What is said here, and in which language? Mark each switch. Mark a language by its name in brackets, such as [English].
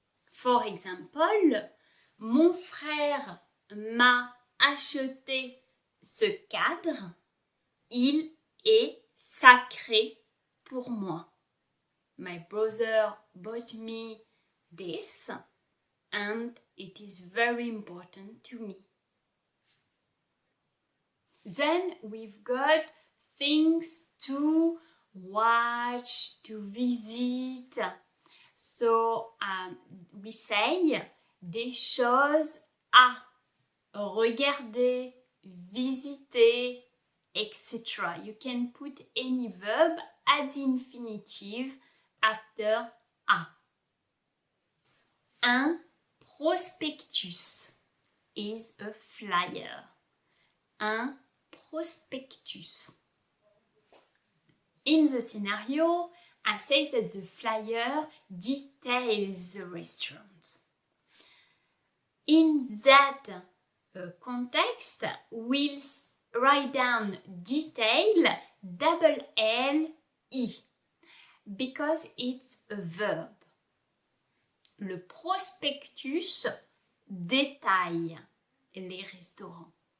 [English] For example, [French] mon frère m'a acheté ce cadre, il est sacré pour moi. [English] My brother bought me this, and it is very important to me. Then we've got things to watch, to visit. So we say [French] des choses à regarder, visiter, etc. [English] You can put any verb at the infinitive after à. Un prospectus is a flyer. Un prospectus. In the scenario, I say that the flyer details the restaurant. In that context, we'll write down detail double L-I because it's a verb. [French] Le prospectus détaille les restaurants.